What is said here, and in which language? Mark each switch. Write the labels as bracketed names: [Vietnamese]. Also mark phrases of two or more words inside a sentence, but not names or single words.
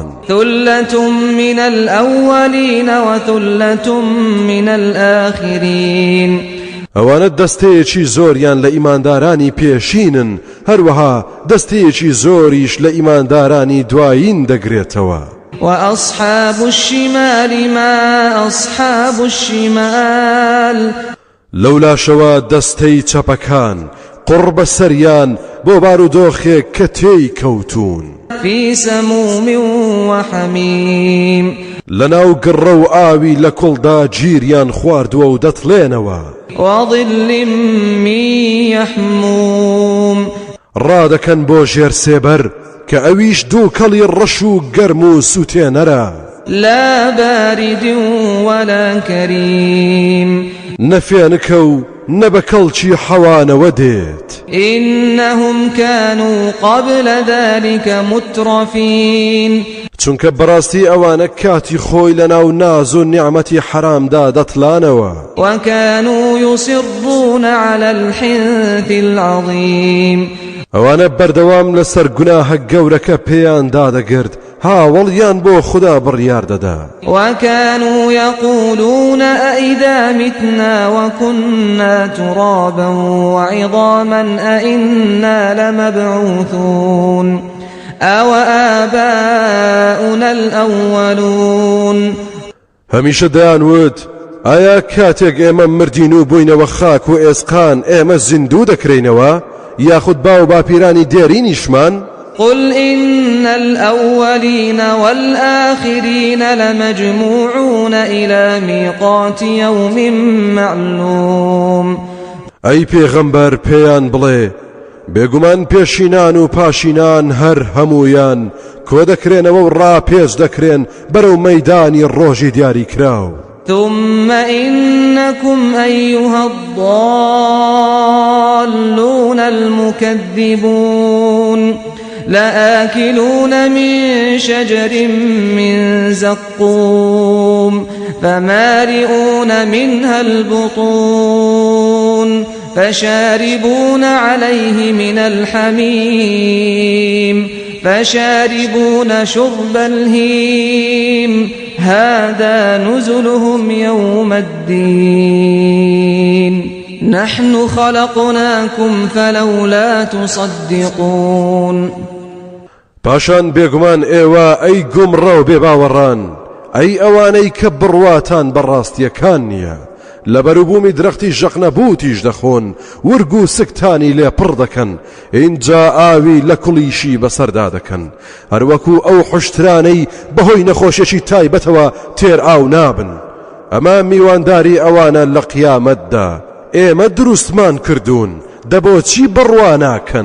[Arabic] ثلة من الأولين وثلة من الآخرين [Central Kurdish] ئەوانە دەستەیەکی زۆریان لە ئیماندارانی پێشینن هەروەها دەستەیەکی زۆریش لە ئیماندارانی دوایین دەگرێتەوە [Arabic] وأصحاب الشمال ما أصحاب الشمال [Central Kurdish] لەولاشەوە دەستەی چەپەکان قڕ بە سەریان بۆ بارودۆخێک کە تێی کەوتون [Arabic] في سموم وحميم [Central Kurdish] لەناو گڕە و ئاوی لە کوڵدا گیریان خواردووە و دەتڵێنەوە [Arabic] وظل من يحموم [Central Kurdish] ڕادەکەن بۆ ژێر سێبەر کە ئەویش دوو کەڵی ڕەش و گەرم و سوتێنەرە [Arabic] لا بارد ولا كريم [Central Kurdish] نەفێنکە و نەبەکەڵکی حەوانەوە دێت [Arabic] إنهم كانوا قبل ذلك مترفين [Central Kurdish] چونکە بەڕاستی ئەوانە کاتی خۆی لەناو ناز و نیعمەتی حرامدا دەتڵانەوە [Arabic] وكانوا يصرون على الحنث العظيم [Central Kurdish] ئەوانە بەردەوام لەسەر گوناهە گەورەکە پێیان دادەگرت هاوڵیان بۆ خوددا بڕیار دەدا [Arabic] وكانوا يقولون أئذا متنا وكنا ترابا وعظاما أئنا لمبعوثون أو آباؤنا الأولون [Central Kurdish] هەمیشە دەیانوت ئایا کاتێک ئێمە مردین و بووینەوە خاک و ئێسقان ئێمە زیندوو دەکرێنەوە یاخود باو باپیرانی دێرینیشمان [Arabic] قل إن الأولين والآخرين لمجموعون إلى ميقات يوم معلوم [Central Kurdish] ئەی پێغەمبەر پێیان بڵێ بێگومان پێشینان و پاشینان هەر هەموویان کۆ دەکرێنەوە و ڕاپێش دەکرێن بەرەو مەیدانی ڕۆژی دیاری کراو [Arabic] ثم إنكم أيها الضالون المكذبون لآكلون من شجر من زقوم فمالئون منها البطون فشاربون عليه من الحميم فشاربون شرب الهيم هذا نزلهم يوم الدين نحن خلقناكم فلولا تصدقون [Central Kurdish] پاشان بێگومان ئێوە ئەی گومڕە و بێباوەڕان ئەی ئەوانەی کە بڕواتان بەڕاستیەکان نییە لە بەروبوومی درەختی ژەقنەبوتیش دەخۆن ورگ و سکتانی لێ پڕ دەکەن اینجا ئاوی لە کوڵیشی بەسەردا دەکەن هەروەکو ئەو حوشترانەی بەهۆی نەخۆشیێکی تایبەتەوە تێر ئاو نابن ئەمە میوانداری ئەوانە لە قیامەتدا ئێمە دروستمان کردوون دەبۆچی بڕواناکەن